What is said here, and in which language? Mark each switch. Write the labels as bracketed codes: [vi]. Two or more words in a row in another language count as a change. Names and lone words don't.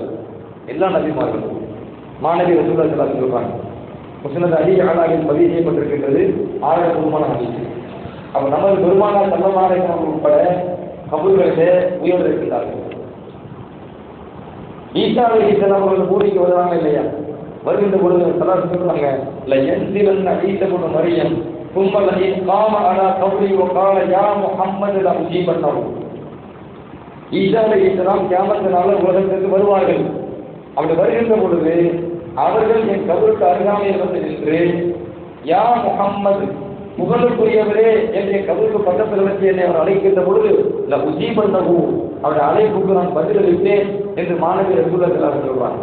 [ta] எல்லா நபிமார்களும் மாநபி [ar] رسول الله صلى الله عليه وسلم [ta] முஸ்னத் அலி அலாவில் பதிவு செய்யப்பட்டிருக்கின்றது, ஆயிரத்துக்குமான ஹதீஸ். அப்ப நமது பெருமானார் [ar] صلى الله عليه وسلم [ta] உட்பட கபூர்களிலே உயிரோடு இருக்கிறார்கள். [ar] عيسى عليه السلام [ta] அவர்கள் பூமிக்கு வருவாங்க இல்லையா? வருகின்ற பொழுது ஸல்லல்லாஹு சொல்றாங்க, [ar] لينزلن عيسى ابن مريم ثم الذي قام على قبري وقال يا محمد لأجيبنه. عيسى عليه السلام [ta] கியாமத் நாளில் உலகத்திற்கு வருவார்கள். அப்படி வருகின்ற பொழுது அவர்கள் என் கபருக்கு அருகாமையில் வந்து நின்று, [ar] يا محمد, [ta] புகழுக்குரியவரே என்று கபருக்கு பக்கத்தில் வச்சு என்னை அவர் அழைக்கின்ற பொழுது லஉஜீபன்னஹு, அவருடைய அழைப்புக்கு நான் பதிலளித்தேன் என்று மாநபி [ar] رسول الله صلى الله عليه وسلم [ta] சொல்றாங்க.